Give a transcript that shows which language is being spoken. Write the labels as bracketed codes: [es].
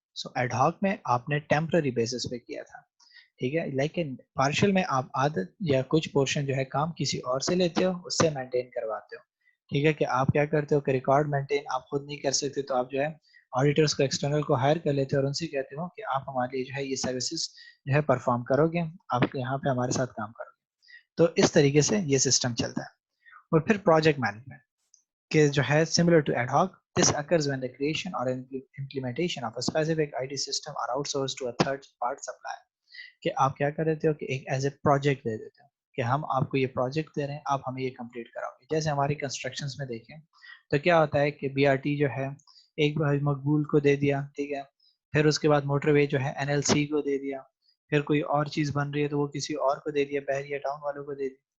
[ur] سو ad hoc میں آپ نے ٹیمپرری بیسس پہ کیا تھا. ٹھیک ہے, لیکن پارشل میں آپ عادت یا کچھ پورشن جو ہے کام کسی اور سے لیتے ہو, اس سے مینٹین کرواتے ہو. ٹھیک ہے کہ آپ کیا کرتے ہو کہ ریکارڈ مینٹین آپ خود نہیں کر سکتے تو آپ جو ہے آڈیٹرس کو ایکسٹرنل کو ہائر کر لیتے ہو اور ان سے کہتے ہو کہ آپ ہمارے لیے جو ہے یہ سروسز جو ہے پرفارم کرو گے, آپ یہاں پہ ہمارے ساتھ کام کرو گے. تو اس طریقے سے یہ سسٹم چلتا ہے. اور پھر پروجیکٹ مینجمنٹ کہ جو ہے [en] similar to ad hoc, this occurs when the creation or implementation of a specific IT system are outsourced to a third part supplier. [ur] کہ آپ کیا کر دیتے ہو کہ ایک ایز اے پروجیکٹ دے دیتے ہو کہ ہم آپ کو یہ پروجیکٹ دے رہے ہیں, آپ ہمیں یہ کمپلیٹ کراؤ گے. جیسے ہماری کنسٹرکشنز میں دیکھیں تو کیا ہوتا ہے کہ بی آر ٹی جو ہے ایک مقبول کو دے دیا, ٹھیک ہے, پھر اس کے بعد موٹر وے جو ہے این ایل سی کو دے دیا, پھر کوئی اور چیز بن رہی ہے تو وہ کسی اور کو دے دیا, بحریہ ٹاؤن والوں کو دے دیا.